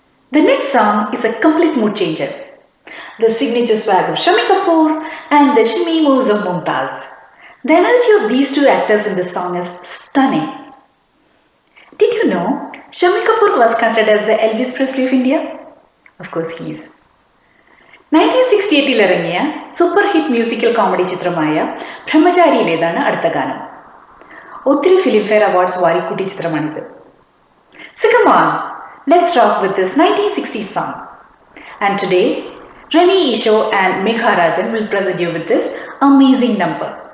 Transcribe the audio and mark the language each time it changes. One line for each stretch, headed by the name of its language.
English: The next song is a complete mood changer. The signature swag of Shammi Kapoor and the shimmy moves of Mumtaz. The energy of these two actors in this song is stunning. Did you know Shammi Kapoor was considered as the Elvis Presley of India? Of course he is.
Malayalam: 1968 ഇറങ്ങിയ super hit musical comedy ചിത്രമായ ബ്രഹ്മചാരിയിലേതാണ് അടുത്ത ഗാനം. ഒത്തിരി Filmfare awards വാരിക്കൂട്ടിയ ചിത്രമാണിത്.
English: So come on, let's rock with this 1960s song. And today, Rani Isho and Megha Rajan will present you with this amazing number.